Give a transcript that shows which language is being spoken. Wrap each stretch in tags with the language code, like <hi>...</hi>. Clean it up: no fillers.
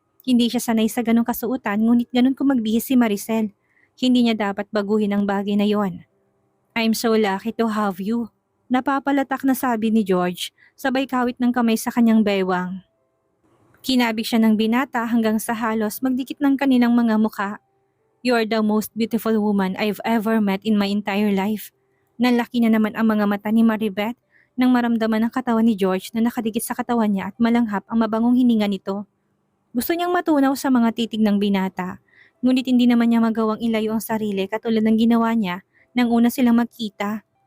<tl>Hindi siya sanay sa ganong kasuotan ngunit ganon kumagbihis si Maricel. Hindi niya dapat baguhin ang bagay na yon.</tl> <en>I'm so lucky to have you.</en> <tl>Napapalatak na sabi ni George, sabay kawit ng kamay sa kanyang baywang. Kinabig siya ng binata hanggang sa halos magdikit ng kanilang mga mukha.</tl> <en>You're the most beautiful woman I've ever met in my entire life.</en> <tl>Nalaki na naman ang mga mata ni Maribeth nang maramdaman ang katawan ni George na nakadikit sa katawan niya at malanghap ang mabangong hininga nito. Gusto niyang matunaw sa mga titig ng binata, ngunit hindi naman niya magawang ilayo ang sarili katulad ng ginawa niya nang una silang magkita.</tl>